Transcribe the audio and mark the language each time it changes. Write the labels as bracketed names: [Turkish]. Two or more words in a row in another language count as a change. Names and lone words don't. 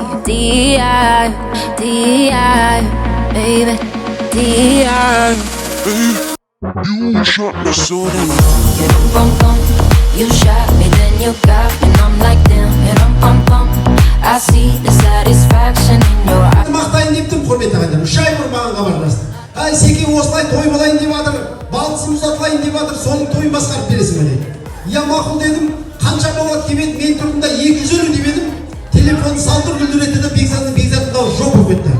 [English] D.I., D.I., baby, D.I. You shot me so damn well. You dum bum bum. You shot me, then you got me, and I'm like damn. You dum bum bum. I see the satisfaction in your eyes. [Kazakh] Мақтайын дептім, құрметті ағайындар. 3 ай бұрын маған хабарласты. Ай, Секе осылай той болайын деп жатыр, балтысын ұзатылайын деп жатыр, соның тойын басқарып бересің бе деді. Я мақұл дедім, қанша болады деп еді, мен тұрдым да 250 деп едім. Телефонды салдыр күлдіретті де Бекзаттың дауысы жоқ болып кетті.